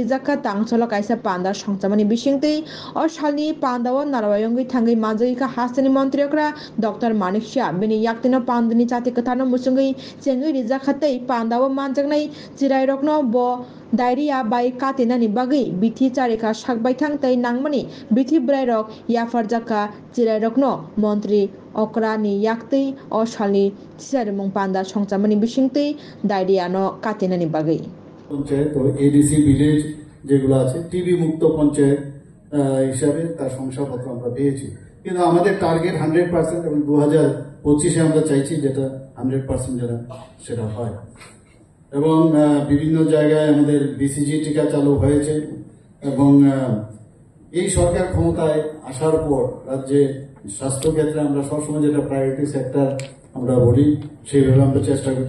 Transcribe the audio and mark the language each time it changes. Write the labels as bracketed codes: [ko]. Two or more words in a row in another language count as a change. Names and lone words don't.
[trp] जाखा तांशाला काइसा पान्दा संचामानि बिसिंतै असालनि पान्दाव नालवायंगै थांगै माजैका हास्तेनि मन्त्रियकरा डॉक्टर मानिक शाह बेनि याक्तिनो पान्दानि चाति कथानो मुसुंगै चिंगि जाखातै पान्दाव मानजागनाय चिराइरकनो डायरिया बाय कातेनानि बागै बिथि चारिका साकबायथां तै नांमानि बिथि ब्रायरक याफार जाका चिराइरकनो मन्त्रि अक्रानि याक्तै असालनि चिसारिमुं पान्दा संचामानि बिसिंतै डायरियानो कातेनानि बागै [bn] পঞ্চায়েত ও এডিসি ভিলেজ যেগুলো আছে টিবি মুক্ত পঞ্চায়েত হিসাবে তার শংসাপত্র আমরা পেয়েছি, কিন্তু আমাদের টার্গেট 100% এবং 2025-এ আমরা চাইছি যেটা 100% যেটা সেটা হয়। এবং বিভিন্ন জায়গায় আমাদের বিসিজি টিকা চালু হয়েছে এবং এই সরকার ক্ষমতায় আসার পর রাজ্যে স্বাস্থ্য ক্ষেত্রে আমরা সবসময় যেটা [en] priority sector [bn] আমরা বলি সেইভাবে আমরা চেষ্টা করছি।